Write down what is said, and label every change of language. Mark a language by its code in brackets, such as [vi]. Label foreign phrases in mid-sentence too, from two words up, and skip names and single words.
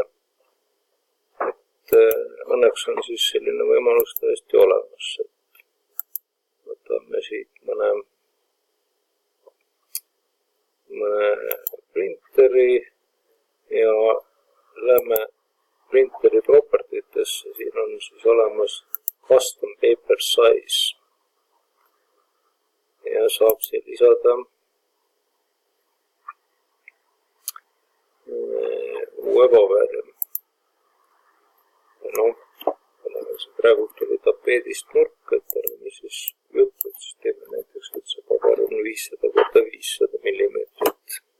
[et] Et õnneks on siis selline võimalus tõesti olemas. Võtame siit mõne printeri ja lähme printeri propertitesse. Siin on siis olemas [en] custom paper size [et] ja saab siin lisada uue paberi. Oleme siin praegu tuli tapeedist nurk, et oleme siis juttu, et siis teeme näiteks, et see paber on 500 korda 500 millimeetrit.